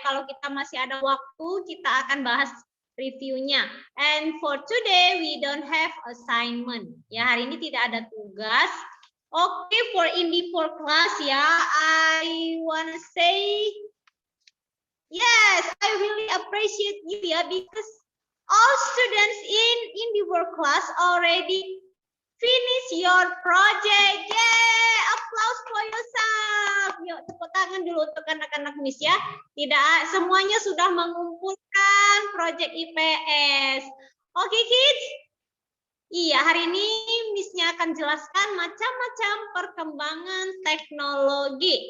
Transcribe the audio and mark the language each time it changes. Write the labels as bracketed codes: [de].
[id] Kalau kita masih ada waktu, kita akan bahas reviewnya. [en] And for today we don't have assignment. [id] Ya, hari ini tidak ada tugas. [en] Okay, for Indie for class, ya, I wanna say yes, I really appreciate you, ya, because all students in Indie for class already finish your project. Yay! Applause for yourself. [id] Yuk, tepuk tangan dulu untuk anak-anak Miss ya. Tidak, semuanya sudah mengumpulkan project IPS. Oke, kids. Iya, hari ini Miss-nya akan jelaskan macam-macam perkembangan teknologi.